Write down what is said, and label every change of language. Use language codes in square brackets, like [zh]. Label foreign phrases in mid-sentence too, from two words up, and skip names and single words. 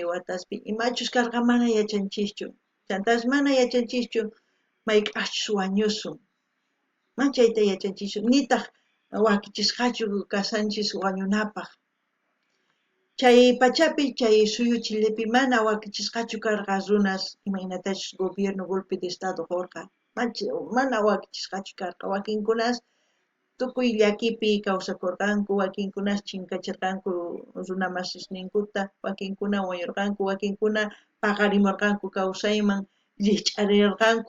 [qu] wataspi imachus karqa mana yachanchischu chantash mana yachanchischu mayk'aqchus wañusun man chayta yachanchischu nitaq wakichisqachu kasanchis wañunapaq chay pachapi chay suyu Chilepi mana wakichisqachu karqa runas imaynatachus gobierno [es] golpe de estado [qu] hurqa mana wakichisqachu karqa wakinkunas tukuy llakipi kawsakurqanku wakinkunas chinkachirqanku runa masisninkuta wakinkuna wañurqanku wakinkuna paqarimurqanku kawsayman llich'arirqanku